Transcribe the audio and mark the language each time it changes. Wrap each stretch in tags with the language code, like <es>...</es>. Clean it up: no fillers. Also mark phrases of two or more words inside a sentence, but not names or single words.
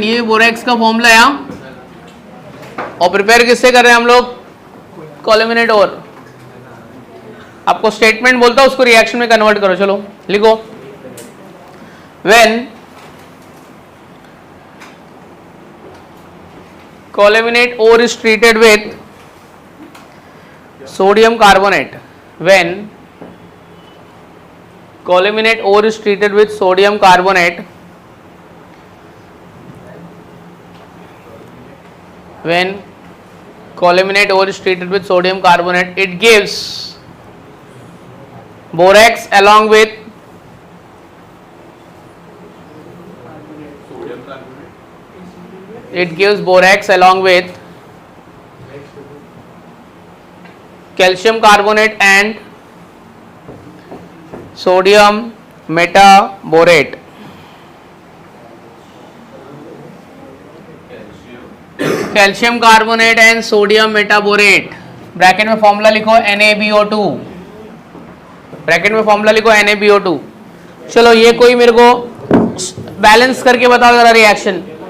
<hi>ये बोरेक्स का फॉर्मूला है. और प्रिपेयर किससे कर रहे हैं हम लोग,</hi> <en>coleminate ore.</en> <hi>आपको स्टेटमेंट बोलता हूं, उसको रिएक्शन में कन्वर्ट करो. चलो लिखो,</hi> <en>when coleminate ore is treated with sodium carbonate. When coleminate ore is treated with sodium carbonate, when coleminate ore is treated with sodium carbonate, it gives borax along with calcium carbonate and sodium metaborate. calcium carbonate and sodium metaborate.</en> <hi>ब्रैकेट में फॉर्मूला लिखो NaBO2. ब्रैकेट में फॉर्मूला लिखो NaBO2. चलो ये कोई मेरे को बैलेंस करके बताओ जरा रिएक्शन.</hi>